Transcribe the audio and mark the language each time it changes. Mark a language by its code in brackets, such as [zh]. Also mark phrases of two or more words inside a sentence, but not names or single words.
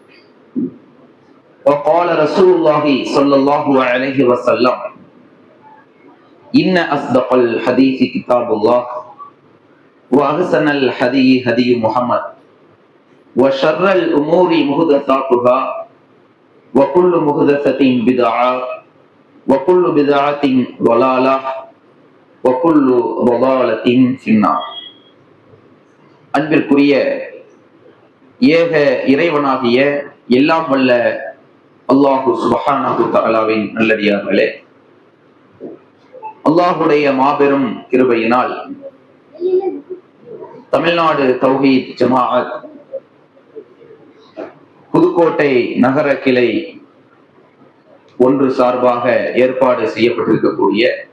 [ar] وقال رسول الله صلى الله عليه وسلم: إن أصدق الحديث كتاب الله وأحسن الهدي هدي محمد وشر الأمور محدثاتها وكل محدثة بدعة وكل بدعة ضلالة وكل ضلالة في النار. [ta] அன்பிற்குரிய ஏக இறைவனாகிய எல்லாம் வல்ல அல்லாஹு சுப்ஹானஹு தஆலாவின் நல்லடியார்களே, அல்லாஹுடைய மாபெரும் கிருபையினால் தமிழ்நாடு தௌஹீத் ஜமாஅத் புதுக்கோட்டை நகர கிளை ஒன்று சார்பாக ஏற்பாடு செய்யப்பட்டிருக்கக்கூடிய